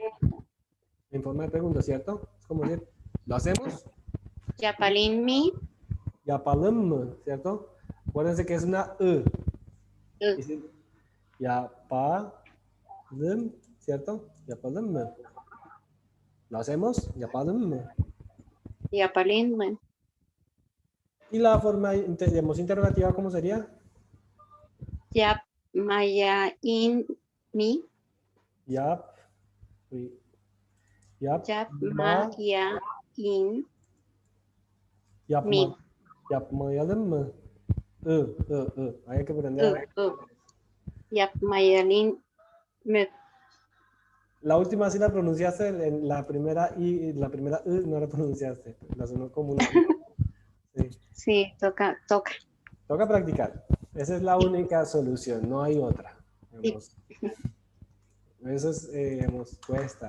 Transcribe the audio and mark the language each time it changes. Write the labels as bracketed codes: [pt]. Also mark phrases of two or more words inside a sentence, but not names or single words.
[es] en forma de pregunta, ¿cierto? Es como decir, ¿lo hacemos? [tr] Yapalin mi, Yapalım, ¿cierto? [es] Acuérdense que es una Dice, yapalım, ¿cierto? Yapalım. ¿Lo hacemos? [tr] Yapalım mı? Yapalım mı? [es] Y la forma, digamos, interrogativa, ¿cómo sería? [tr] Yapmayın mı? Yap. Yap. Yapmayın Yapma. mi? Yapmayalım mı? I. [es] Hay que aprender. [tr] Yapmayalım mı? [es] La última sí la pronunciaste, en la primera I, la primera I no la pronunciaste. La sonó como una I. Sí. Sí, toca. Toca practicar. Esa es la única solución, no hay otra. Digamos, eso es, digamos, cuesta.